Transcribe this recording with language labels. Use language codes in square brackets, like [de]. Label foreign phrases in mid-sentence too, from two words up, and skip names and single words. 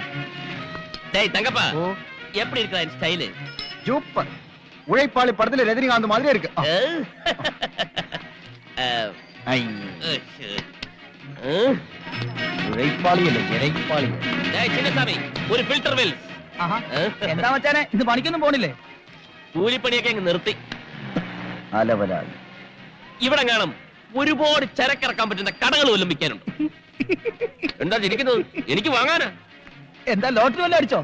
[ta] டேய் தங்கப்பா எப்படி இருக்கா இந்த ஸ்டைல்? சூப்பர். உழைப்பாளி படத்துல ரஜினிகாந்த் மாதிரி இருக்கு. [ml] ഉഴൈപ്പാളി അല്ലേ, ഇഴൈപ്പാളി. டேய் சின்னசாமி ഒരു ഫിൽറ്റർ വെൽ. എന്താ മച്ചാനെ, ഇത് പണിക്കൊന്നും പോണില്ലേ? കൂലിപ്പണിയൊക്കെ അങ്ങ് നിർത്തി. അലവലായി. ഇവിടെ കാണും ഒരുപാട് ചരക്കിറക്കാൻ പറ്റുന്ന കടകൾ വല്ലതും വിൽക്കാനുണ്ട്. എന്താ ഇരിക്കുന്നത്? എനിക്ക് വാങ്ങാനാ. എന്താ ലോട്ടറി വല്ലതും അടിച്ചോ?